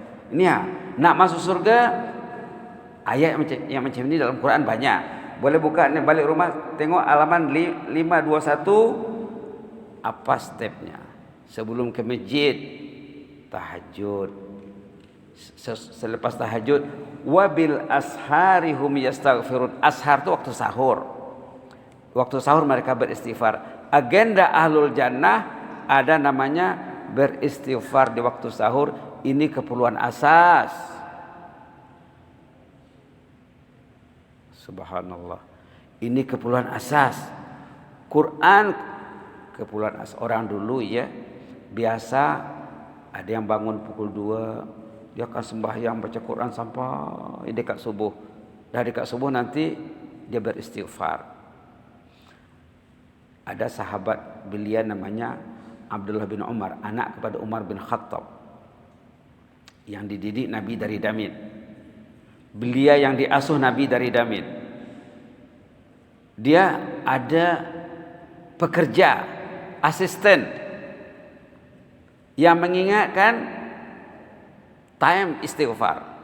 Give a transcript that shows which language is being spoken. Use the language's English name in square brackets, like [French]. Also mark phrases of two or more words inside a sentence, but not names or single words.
[Malay] Ini ya, nak masuk surga, ayat yang macam ini dalam Quran banyak. Boleh buka balik rumah, tengok halaman 521. Apa stepnya? Sebelum ke masjid, tahajud. Selepas tahajud, [Arabic] وبالأسحار هم يستغفرون. [Malay] Ashar itu waktu sahur. Waktu sahur mereka beristighfar. Agenda [Arabic] أهل الجنة [Malay] ada namanya beristighfar di waktu sahur. Ini keperluan asas. Subhanallah. Ini keperluan asas. Quran keperluan asas. Orang dulu ya biasa ada yang bangun pukul 2, dia akan sembahyang baca Quran sampai dekat subuh. Dari dekat subuh nanti dia beristighfar. Ada sahabat belia namanya Abdullah bin Umar, anak kepada Umar bin Khattab, yang dididik Nabi dari Damin. Belia yang diasuh Nabi dari Damin. Dia ada pekerja, asisten yang mengingatkan time istighfar.